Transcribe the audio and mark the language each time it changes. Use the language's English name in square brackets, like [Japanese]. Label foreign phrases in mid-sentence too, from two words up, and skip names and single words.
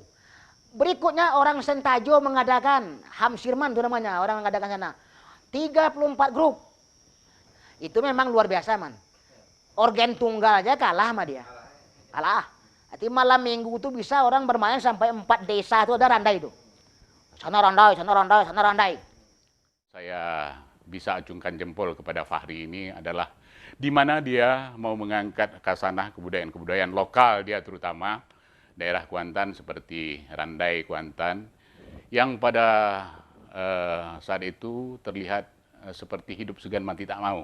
[Indonesian] Berikutnya orang Sentajo mengadakan, Hamsirman itu namanya, orang mengadakan sana. 34 grup. Itu memang luar biasa man. Organ tunggal aja kalah sama dia. Kalah. Nanti malam minggu itu bisa orang bermain sampai 4 desa itu ada randai itu. Sana randai, sana randai, sana randai. Saya bisa acungkan jempol kepada Fahri ini adalah di mana dia mau mengangkat khasanah kebudayaan-kebudayaan lokal dia terutama daerah Kuantan seperti Randai Kuantan yang pada saat itu terlihat seperti hidup segan mati tak mau.